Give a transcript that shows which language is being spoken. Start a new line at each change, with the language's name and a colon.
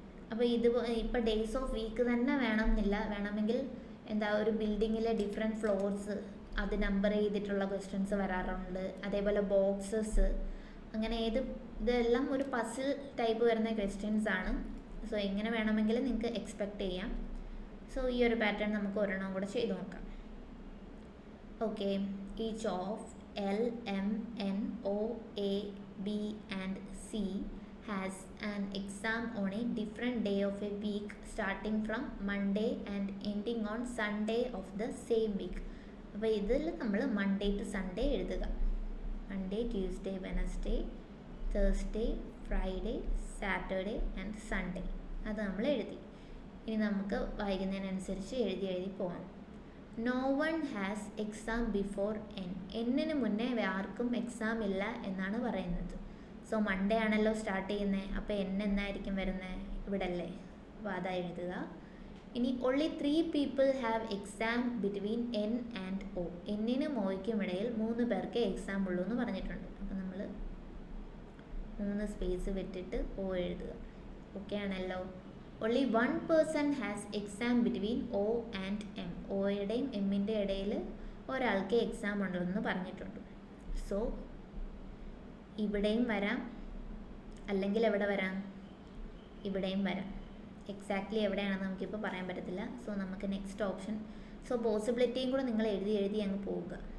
Malayalam: അപ്പോൾ ഇപ്പോൾ days of week തന്നെ വേണമെന്നില്ല. വേണമെങ്കിൽ ഒരു ബിൽഡിങ്ങിലെ ഡിഫറെൻറ്റ് ഫ്ലോർസ് അത് നമ്പർ ചെയ്തിട്ടുള്ള ക്വസ്റ്റ്യൻസ് വരാറുണ്ട്. അതേപോലെ ബോക്സസ്, അങ്ങനെ ഇതെല്ലാം ഒരു പസിൽ ടൈപ്പ് വരുന്ന ക്വസ്റ്റ്യൻസ് ആണ്. സോ എങ്ങനെ വേണമെങ്കിലും നിങ്ങൾക്ക് എക്സ്പെക്റ്റ് ചെയ്യാം. സോ ഈ ഒരു പാറ്റേൺ നമുക്ക് ഒരെണ്ണം കൂടെ ചെയ്ത് നോക്കാം.
English: Okay, each of L, M, N, O, A, B and C has an exam on a different day of a week starting from Monday and ending on Sunday of the same week.
Malayalam: അപ്പോൾ ഇതിൽ നമ്മൾ Monday to Sunday എഴുതുക. Monday, Tuesday, Wednesday, Thursday, Friday, Saturday and Sunday അത് നമ്മൾ എഴുതി. ഇനി നമുക്ക് വൈകുന്നതിനനുസരിച്ച് എഴുതി പോകാം.
English: No one has exam before N.
Malayalam: എന്നിന് മുന്നേ ആർക്കും എക്സാം ഇല്ല എന്നാണ് പറയുന്നത്. സോ മൺഡേ ആണല്ലോ സ്റ്റാർട്ട് ചെയ്യുന്നത്. അപ്പോൾ എൻ എന്നായിരിക്കും വരുന്നത്? ഇവിടെ അല്ലേ. അപ്പോൾ അതാ എഴുതുക.
English: ഇനി only 3 people have exam between N and O.
Malayalam: എന്നിനും ഒയ്ക്കും ഇടയിൽ 3 പേർക്ക് എക്സാം ഉള്ളൂ എന്ന് പറഞ്ഞിട്ടുണ്ട്. അപ്പോൾ നമ്മൾ 3 സ്പേസ് വിട്ടിട്ട് O എഴുതുക. ഓക്കെ ആണല്ലോ.
English: only 1 person has exam between O and M.
Malayalam: ഓയുടെയും എമ്മിൻ്റെ ഇടയിൽ ഒരാൾക്ക് എക്സാം ഉണ്ടെന്ന് പറഞ്ഞിട്ടുണ്ട്. സോ ഇവിടെയും വരാം, അല്ലെങ്കിൽ എവിടെ വരാം? ഇവിടെയും വരാം. എക്സാക്ട്ലി എവിടെയാണെന്ന് നമുക്കിപ്പോൾ പറയാൻ പറ്റത്തില്ല. സോ നമുക്ക് നെക്സ്റ്റ് ഓപ്ഷൻ, സോ പോസിബിലിറ്റിയും കൂടെ നിങ്ങൾ എഴുതി അങ്ങ് പോവുക.